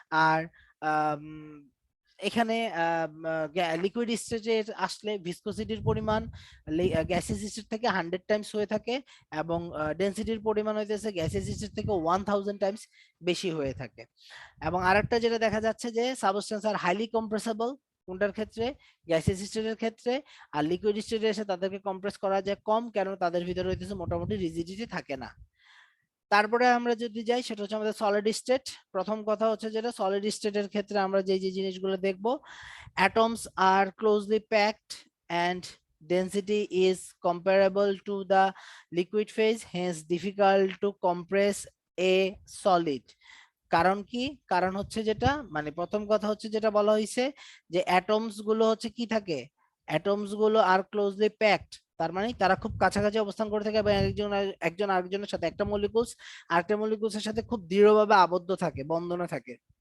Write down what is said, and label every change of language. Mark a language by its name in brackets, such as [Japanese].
[Bangla] আর আম, এখানে লিকুইড স্টেজে আসলে ভিসকোসিটির পরিমাণ গ্যাসিয়াস স্টেট থেকে 100 টাইমস হয়ে থাকে, এবং ডেনসিটির পরিমাণ হইতেছে গ্যাসিয়াস স্টেট থেকে 1000 টাইমস বেশি হয়ে থাকে। এবং আরেকটা যেটা দেখা যাচ্ছে যে [English] substance are highly compressible, [Bangla] কোনটার ক্ষেত্রে? গ্যাসিয়াস স্টেটের ক্ষেত্রে। আর লিকুইড স্টেটে এসে তাদেরকে কম্প্রেস করা যায় কম, কেন তাদের ভিতরে হইতেছে মোটামুটি রিজিডিটি থাকে না। তারপরে আমরা যদি যাই সেটা হচ্ছে আমাদের সলিড স্টেট। প্রথম কথা হচ্ছে যেটা সলিড স্টেটের ক্ষেত্রে আমরা যে যে জিনিসগুলো দেখব, [English] atoms are closely packed and density is comparable to the liquid phase, hence difficult to compress a solid। [Bangla] কারণ কি? কারণ হচ্ছে যেটা, মানে প্রথম কথা হচ্ছে যেটা বলা হয়েছে যে অ্যাটমস গুলো হচ্ছে কি থাকে, অ্যাটমস গুলো আর ক্লোজলি প্যাকড, তার মানে তারা খুব কাছাকাছি অবস্থান করে থাকে, এবং একজন একজন আরেকজনের সাথে, একটা মলিকুলস আরেকটা মলিকুলসের সাথে খুব দৃঢ়ভাবে আবদ্ধ থাকে, বন্ধনে থাকে।